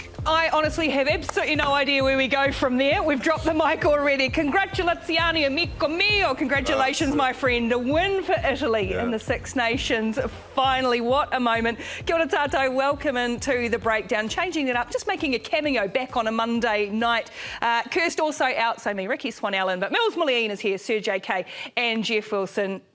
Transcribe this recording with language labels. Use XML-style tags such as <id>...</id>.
<en>I honestly have absolutely no idea where we go from there. We've dropped the mic already.</en> <it>Congratulazioni, amico mio.</it> <en>Congratulations, my friend. A win for Italy in the Six Nations. Finally, what a moment.</en> <mi>Kia ora tātou,</mi> <en>welcome into the breakdown. Changing it up, just making a cameo back on a Monday night. Kirst also out, so me, Ricky Swan-Allen, but Mills Mullane is here, Sir JK and Jeff Wilson.</en>